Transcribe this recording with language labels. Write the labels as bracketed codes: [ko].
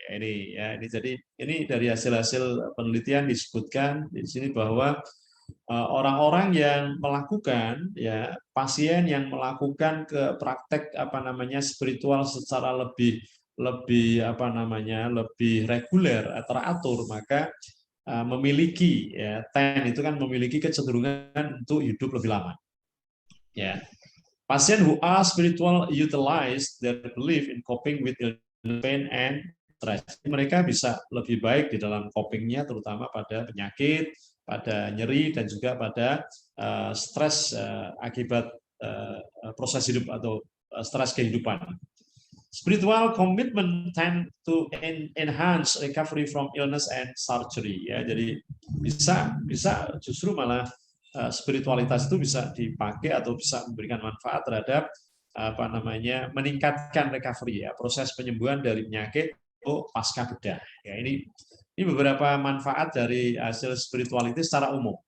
[id] Ya, ini jadi ini dari hasil-hasil penelitian disebutkan di sini bahwa orang-orang yang melakukan, ya, pasien yang melakukan ke praktek spiritual secara lebih lebih reguler, teratur, maka memiliki, ya, itu kan memiliki kecenderungan untuk hidup lebih lama. [en] Ya, pasien who are spiritual utilize their belief in coping with pain and stress. [id] Mereka bisa lebih baik di dalam copingnya, terutama pada penyakit, pada nyeri, dan juga pada stres akibat proses hidup atau stres kehidupan. [en] Spiritual commitment tend to enhance recovery from illness and surgery. [id] Ya, jadi bisa justru malah spiritualitas itu bisa dipakai atau bisa memberikan manfaat terhadap meningkatkan recovery, ya, proses penyembuhan dari penyakit atau pasca bedah. Ya, ini beberapa manfaat dari hasil spiritualitas secara umum.